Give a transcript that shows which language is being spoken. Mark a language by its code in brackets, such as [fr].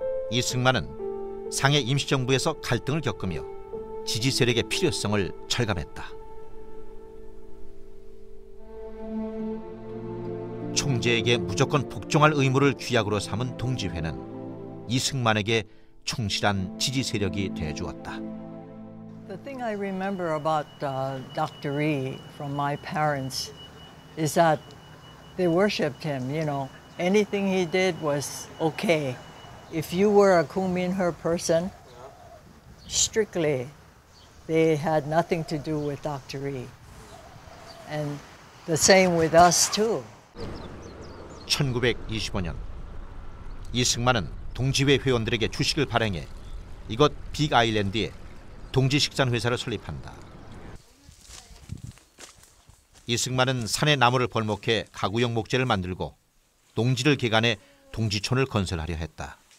[ko] 이승만은 상해 임시정부에서 갈등을 겪으며 지지 세력의 필요성을 철감했다. 총재에게 무조건 복종할 의무를 규약으로 삼은 동지회는 이승만에게 충실한 지지 세력이 돼주었다. [en] The thing I remember about Dr. Rhee from my parents is that they worshipped him, you know. Anything he did was okay. If you were a Kuminher person, strictly, they had nothing to do with Dr. Rhee. And the same with us too. [ko] 1925년 이승만은 동지회 회원들에게 주식을 발행해 이곳 빅 아일랜드에 동지식산회사를 설립한다. 이승만은 산에 나무를 벌목해 가구용 목재를 만들고 농지를 개간해 동지촌을 건설하려 했다.